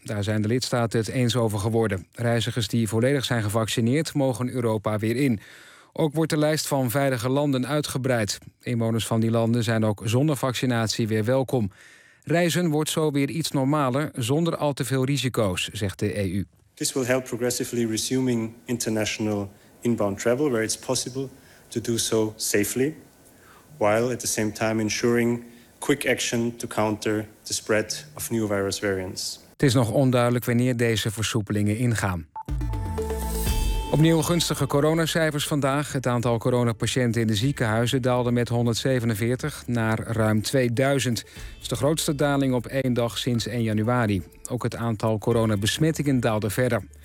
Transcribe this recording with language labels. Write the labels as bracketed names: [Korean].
[Dutch] Daar zijn de lidstaten het eens over geworden. Reizigers die volledig zijn gevaccineerd mogen Europa weer in. Ook wordt de lijst van veilige landen uitgebreid. Inwoners van die landen zijn ook zonder vaccinatie weer welkom. Reizen wordt zo weer iets normaler, zonder al te veel risico's, zegt de EU. [English] This will help progressively resuming international inbound travel where it's possible to do so safely, while at the same time ensuring quick action to counter the spread of new virus variants. [Dutch] Het is nog onduidelijk wanneer deze versoepelingen ingaan. Opnieuw gunstige coronacijfers vandaag. Het aantal coronapatiënten in de ziekenhuizen daalde met 147 naar ruim 2000. Dat is de grootste daling op 1 dag sinds 1 januari. Ook het aantal coronabesmettingen daalde verder.